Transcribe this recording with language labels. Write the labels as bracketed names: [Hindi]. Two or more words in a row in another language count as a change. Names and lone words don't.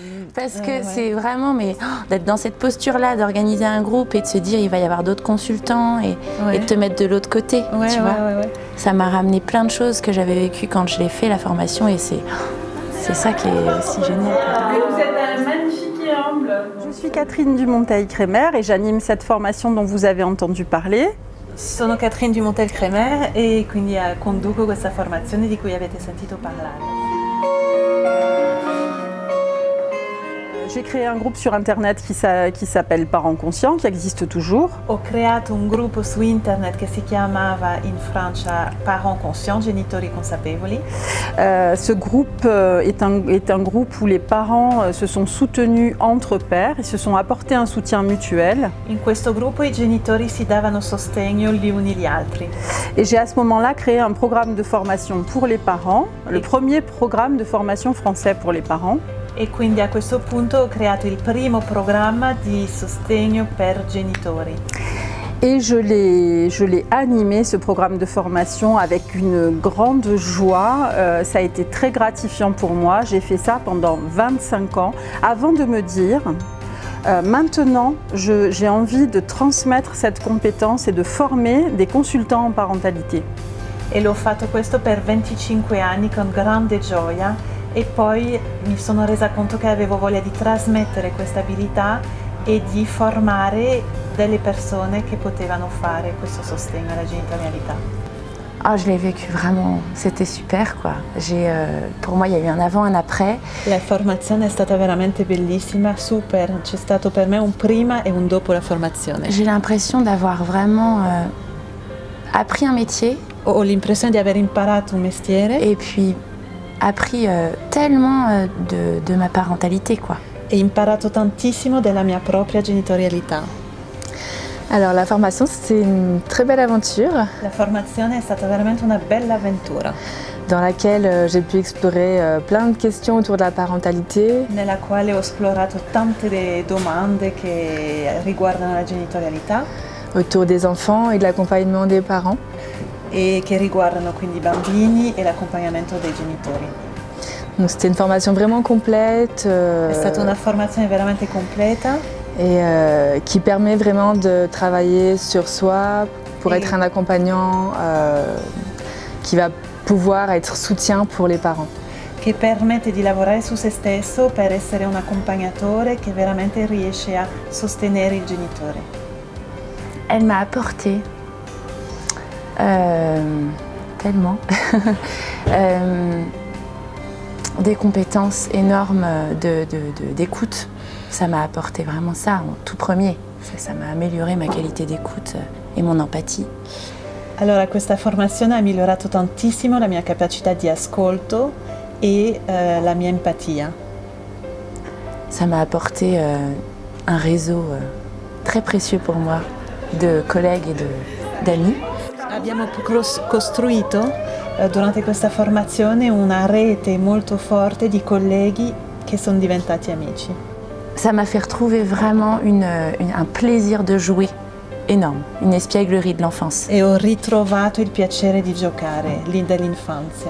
[French] Parce que c'est vraiment, d'être dans cette posture-là, d'organiser un groupe et de se dire il va y avoir d'autres consultants et de te mettre de l'autre côté, tu vois. Ça m'a ramené plein de choses que j'avais vécues quand je l'ai fait, la formation, et c'est ça qui est aussi génial. Vous êtes un magnifique et humble. Je suis Catherine Dumontel-Crémer et j'anime cette formation dont vous avez entendu parler. [Italian] Sono Catherine Dumontel-Crémer e quindi conduco questa formazione di cui avete sentito parlare. [French] J'ai créé un groupe sur internet qui s'appelle Parents Conscients, qui existe toujours. [Italian] Ho creato un gruppo su internet che si chiamava in Francia Parents Conscients, genitori consapevoli. [French] Ce groupe est un groupe où les parents se sont soutenus entre pairs, ils se sont apportés un soutien mutuel. [Italian] In questo gruppo i genitori si davano sostegno gli uni gli altri. [French] Et j'ai à ce moment-là créé un programme de formation pour les parents, le premier programme de formation français pour les parents. [Italian] E quindi a questo punto ho creato il primo programma di sostegno per genitori. [French] Et je l'ai animé, ce programme de formation, avec une grande joie. Ça a été très gratifiant pour moi. J'ai fait ça pendant 25 ans, avant de me dire, maintenant, j'ai envie de transmettre cette compétence et de former des consultants en parentalité. [Italian] E l'ho fatto questo per 25 anni con grande gioia. E poi mi sono resa conto che avevo voglia di trasmettere questa abilità e di formare delle persone che potevano fare questo sostegno alla genitorialità. [French] Ah, je l'ai vécu vraiment, c'était super quoi. Pour moi il y a eu un avant, un après. [Italian] La formazione è stata veramente bellissima, super. C'è stato per me un prima e un dopo la formazione. [French] J'ai l'impression d'avoir vraiment appris un métier. [Italian] Ho l'impressione di aver imparato un mestiere. [French] Et puis appris tellement de ma parentalité quoi. [Italian] E imparato tantissimo della mia propria genitorialità. [French] Alors la formation c'est une très belle aventure. [Italian] La formazione è stata veramente una bella avventura. [French] Dans laquelle j'ai pu explorer plein de questions autour de la parentalité. [Italian] Nella quale ho esplorato tante domande che riguardano la genitorialità. [French] Autour des enfants et de l'accompagnement des parents. [Italian] E che riguardano quindi i bambini e l'accompagnamento dei genitori. [French] Donc c'était une formation vraiment complète. [Italian] È stata una formazione veramente completa. [French] Et qui permet vraiment de travailler sur soi pour être un accompagnant qui va pouvoir être soutien pour les parents. [Italian] Che permette di lavorare su se stesso per essere un accompagnatore che veramente riesce a sostenere il genitore. [French] Elle m'a apporté tellement des compétences énormes d'écoute. Ça m'a apporté vraiment ça en tout premier. Ça m'a amélioré ma qualité d'écoute et mon empathie. [Italian] Allora questa formazione ha migliorato tantissimo la mia capacità di ascolto e la mia empatia. [French] Ça m'a apporté un réseau très précieux pour moi de collègues et d'amis. [Italian] Abbiamo costruito durante questa formazione una rete molto forte di colleghi che sono diventati amici. [French] Ça m'a fait retrouver vraiment un plaisir de jouer énorme, une espièglerie de l'enfance. [Italian] E ho ritrovato il piacere di giocare lì dall'infanzia.